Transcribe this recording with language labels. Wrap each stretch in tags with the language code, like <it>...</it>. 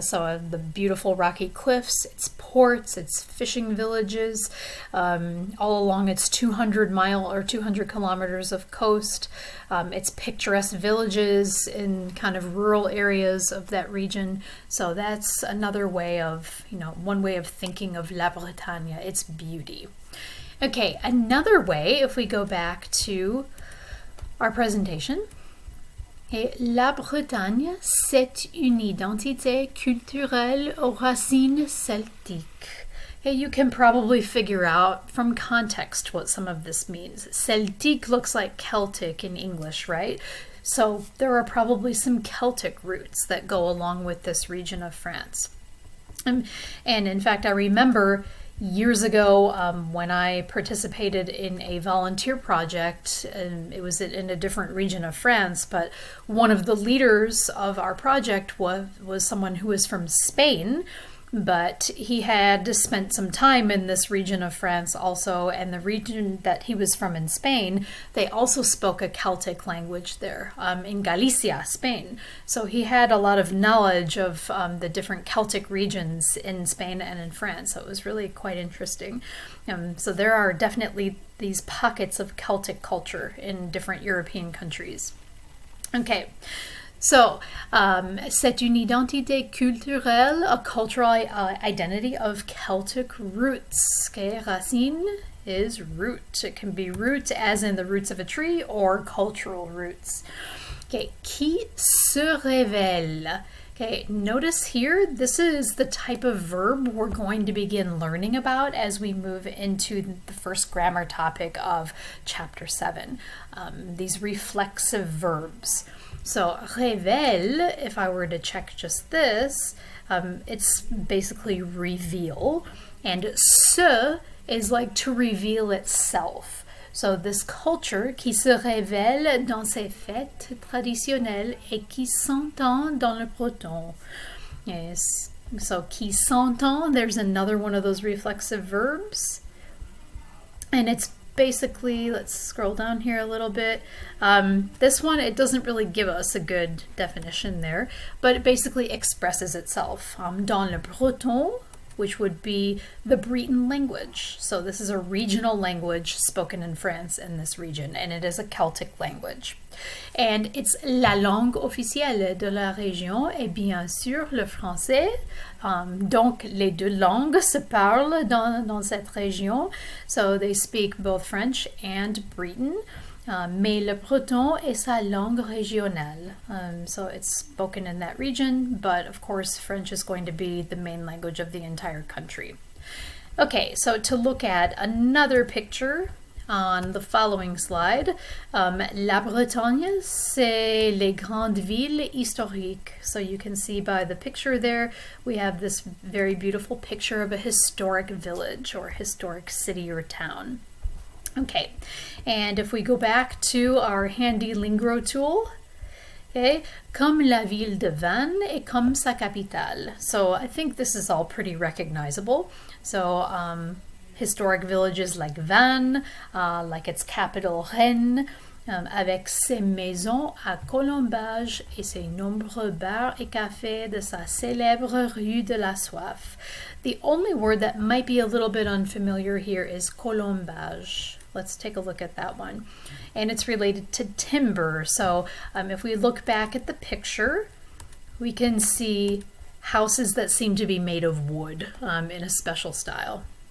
<en>So the beautiful rocky cliffs, its ports, its fishing villages, all along its 200 kilometers of coast, its picturesque villages in kind of rural areas of that region. So that's another way of, one way of thinking of La Bretagne, its beauty. Okay, another way, if we go back to our presentation.</en> <fr>Et la Bretagne, c'est une identité culturelle aux racines celtiques.</fr> <en>Okay, you can probably figure out from context what some of this means. Celtique looks like Celtic in English, right? So there are probably some Celtic roots that go along with this region of France. And in fact, I remember years ago, when I participated in a volunteer project, and it was in a different region of France, but one of the leaders of our project was someone who was from Spain, but he had spent some time in this region of France also, and the region that he was from in Spain, they also spoke a Celtic language there, in Galicia, Spain. So he had a lot of knowledge of the different Celtic regions in Spain and in France. So it was really quite interesting. So there are definitely these pockets of Celtic culture in different European countries. Okay. So,</en> <fr>c'est une identité culturelle,</fr> <en>a cultural identity of Celtic roots. Okay, racine is root. It can be root as in the roots of a tree or cultural roots. Okay,</en> <fr>qui se révèle.</fr> <en>Okay, notice here, this is the type of verb we're going to begin learning about as we move into the first grammar topic of Chapter 7, these reflexive verbs. So, révèle, if I were to check just this, it's basically reveal, and se is like to reveal itself. So this culture</en> <fr>qui se révèle dans ses fêtes traditionnelles et qui s'entend dans le breton.</fr> <en>Yes. So</en> <fr>qui s'entend,</fr> <en>there's another one of those reflexive verbs, and it's basically, let's scroll down here a little bit. This one, it doesn't really give us a good definition there, but it basically expresses itself.</en> <fr>Dans le breton,</fr> <en>which would be the Breton language. So this is a regional language spoken in France in this region, and it is a Celtic language. And it's</en> <fr>la langue officielle de la région et bien sûr le français. Donc les deux langues se parlent dans cette région.</fr> <en>So they speak both French and Breton.</en> <fr>Mais le breton est sa langue régionale.</fr> <en>So it's spoken in that region, but of course French is going to be the main language of the entire country. Okay, so to look at another picture on the following slide.</en> <fr>La Bretagne, c'est les grandes villes historiques.</fr> <en>So you can see by the picture there, we have this very beautiful picture of a historic village or historic city or town. Okay, and if we go back to our handy Lingro tool, okay,</en> <fr>comme la ville de Vannes et comme sa capitale.</fr> <en>So I think this is all pretty recognizable. So historic villages like Vannes, like its capital Rennes,</en> <fr>avec ses maisons à colombage et ses nombreux bars et cafés de sa célèbre rue de la Soif.</fr> <en>The only word that might be a little bit unfamiliar here is colombage. Let's take a look at that one. And it's related to timber. So if we look back at the picture, we can see houses that seem to be made of wood in a special style.</en>